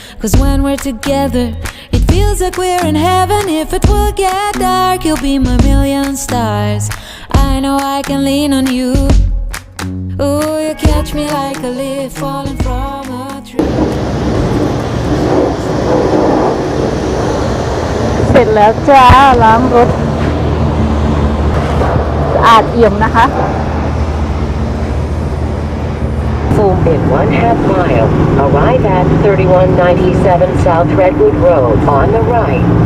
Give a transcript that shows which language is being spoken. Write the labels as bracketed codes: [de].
[en] 'Cause when we're together, it feels like we're in heaven. If it will get dark, you'll be my million stars. I know I can lean on you. Oh, you catch me like a leaf falling from a tree. [th] เสร็จแล้วจ้าล้างรถสะอาดเอี่ยมนะคะ [en] In 1/2 mile, arrive at 3197 South Redwood Road on the right.